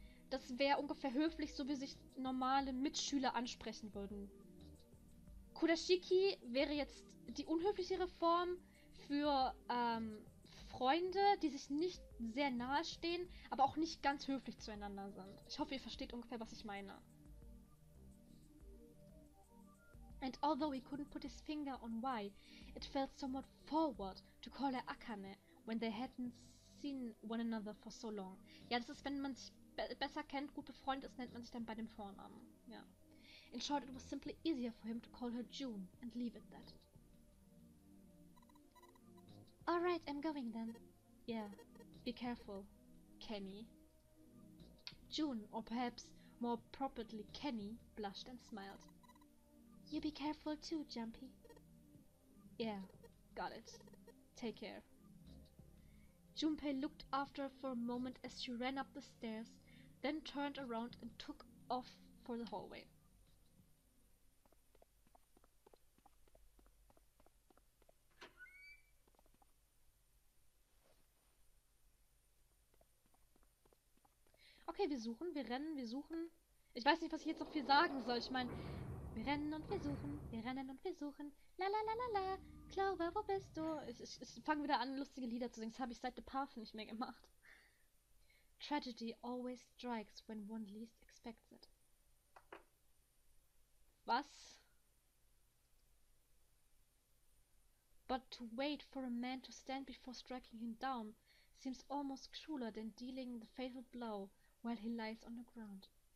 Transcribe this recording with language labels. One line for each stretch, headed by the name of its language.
German: Das wäre ungefähr höflich, so wie sich normale Mitschüler ansprechen würden. Kudashiki wäre jetzt die unhöflichere Form für Freunde, die sich nicht sehr nahe stehen, aber auch nicht ganz höflich zueinander sind. Ich hoffe, ihr versteht ungefähr, was ich meine.
English: And although he couldn't put his finger on why, it felt somewhat forward to call her Akane when they hadn't seen one another for so long.
German: Ja, das ist, wenn man sich besser kennt, gut befreundet ist, nennt man sich dann bei dem Vornamen. Ja.
English: In short, it was simply easier for him to call her June and leave it that. Alright, I'm going then. Yeah, be careful, Kenny. June, or perhaps more properly Kenny, blushed and smiled. You be careful too, Jumpy. Yeah, got it. Take care. Junpei looked after her for a moment as she ran up the stairs, then turned around and took off for the hallway.
German: Okay, wir suchen, wir rennen, wir suchen. Ich weiß nicht, was ich jetzt noch viel sagen soll. Ich meine, wir rennen und wir suchen, wir rennen und wir suchen. La la la la la. Clover, wo bist du? Ich fange wieder an, lustige Lieder zu singen. Das habe ich seit The Path nicht mehr gemacht.
English: Tragedy always strikes when one least expects it.
German: Was?
English: But to wait for a man to stand before striking him down seems almost crueler than dealing the fatal blow while he lies on the ground.